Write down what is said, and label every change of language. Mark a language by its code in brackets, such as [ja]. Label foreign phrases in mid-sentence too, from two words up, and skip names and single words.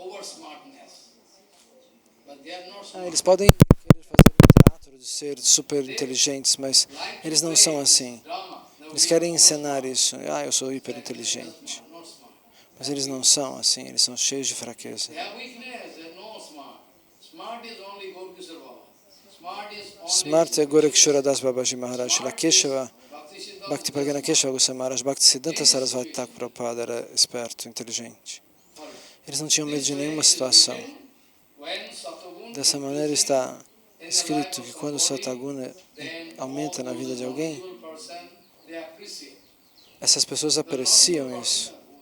[pt] Eles podem querer fazer um teatro de ser super inteligentes, mas eles não são assim. Eles querem encenar isso. Eu sou hiper inteligente. Mas eles não são assim, eles são cheios de fraqueza. Smart é Gorakshora Das Babaji Maharaj, Lakeshava, Bhakti Pragana Keshava Goswami Maharaj, Bhakti Siddhanta Sarasvati Thakur Prabhupada era esperto, inteligente. Eles não tinham medo de nenhuma situação. Dessa maneira está escrito que quando o Sataguna aumenta na vida de alguém, essas pessoas apreciam isso.